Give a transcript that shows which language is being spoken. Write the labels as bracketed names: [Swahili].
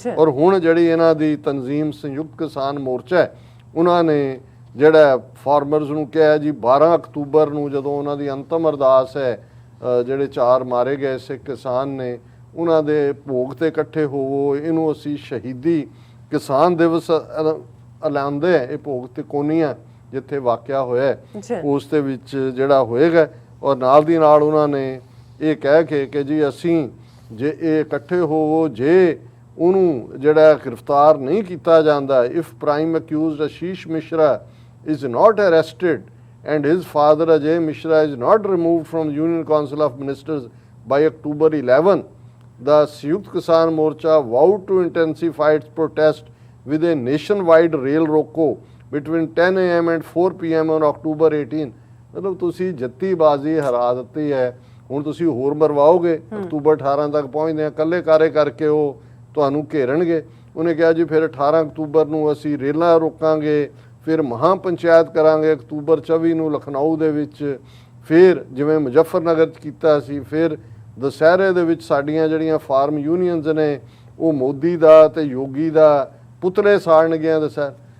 [Punjabi] ਔਰ ਹੁਣ ਜਿਹੜੀ ਇਹਨਾਂ ਦੀ ਤਨਜ਼ੀਮ ਸੰਯੁਕਤ ਕਿਸਾਨ ਮੋਰਚਾ ਹੈ, ਉਹਨਾਂ ਨੇ ਜਿਹੜਾ ਫਾਰਮਰਸ ਨੂੰ ਕਿਹਾ ਜੀ 12 ਅਕਤੂਬਰ ਨੂੰ ਜਦੋਂ ਉਹਨਾਂ ਦੀ ਅੰਤਮ ਅਰਦਾਸ ਹੈ, ਜਿਹੜੇ 4 ਮਾਰੇ ਗਏ ਸਿੱਖ ਕਿਸਾਨ ਨੇ, ਉਹਨਾਂ ਦੇ ਭੋਗ ਤੇ ਇਕੱਠੇ ਹੋਵੋ, ਇਹਨੂੰ ਅਸੀਂ ਸ਼ਹੀਦੀ ਕਿਸਾਨ ਦਿਵਸ ਐਲਾਨਦੇ ਹੈ। ਇਹ ਭੋਗ ਤੇ ਕੋਨੀਆਂ ਜਿੱਥੇ ਵਾਕਿਆ ਹੋਇਆ ਉਸ ਦੇ ਵਿੱਚ ਜਿਹੜਾ ਹੋਏਗਾ। ਔਰ ਨਾਲ ਦੀ ਨਾਲ ਉਹਨਾਂ ਨੇ ਇਹ ਕਹਿ ਕੇ ਕਿ ਜੀ ਅਸੀਂ ਜੇ ਇਹ ਇਕੱਠੇ ਹੋਵੋ, ਜੇ ਉਹਨੂੰ ਜਿਹੜਾ ਗ੍ਰਿਫਤਾਰ ਨਹੀਂ ਕੀਤਾ ਜਾਂਦਾ, [English] If prime accused Ashish Mishra is not arrested and his father Ajay Mishra is not removed from Union Council of Ministers by October 11, the Sanyukt Kisan Morcha vowed to intensify its protest with a nationwide rail roko between 10 AM and 4 PM on October 18। [Punjabi] ਮਤਲਬ ਤੁਸੀਂ ਜੱਤੀਬਾਜ਼ੀ ਹਰਾ ਦਿੱਤੀ ਹੈ, ਹੁਣ ਤੁਸੀਂ ਹੋਰ ਮਰਵਾਓਗੇ। October 18 ਤੱਕ ਪਹੁੰਚਦੇ ਆ, ਕੱਲੇ ਕਾਰੇ ਕਰਕੇ ਉਹ ਤੁਹਾਨੂੰ ਘੇਰਣਗੇ। ਉਹਨੇ ਕਿਹਾ ਜੀ ਫਿਰ 18 ਅਕਤੂਬਰ ਨੂੰ ਅਸੀਂ ਰੇਲਾਂ ਰੋਕਾਂਗੇ, ਫਿਰ ਮਹਾਂ ਪੰਚਾਇਤ ਕਰਾਂਗੇ ਅਕਤੂਬਰ 24 ਨੂੰ ਲਖਨਊ ਦੇ ਵਿੱਚ, ਫਿਰ ਜਿਵੇਂ ਮੁਜ਼ੱਫਰਨਗਰ 'ਚ ਕੀਤਾ ਸੀ, ਫਿਰ ਦੁਸਹਿਰੇ ਦੇ ਵਿੱਚ ਸਾਡੀਆਂ ਜਿਹੜੀਆਂ ਫਾਰਮ ਯੂਨੀਅਨਸ ਨੇ ਉਹ ਮੋਦੀ ਦਾ ਤੇ ਯੋਗੀ ਦਾ ਪੁਤਲੇ ਸਾੜਨਗੀਆਂ ਦੁਸਹਿਰ।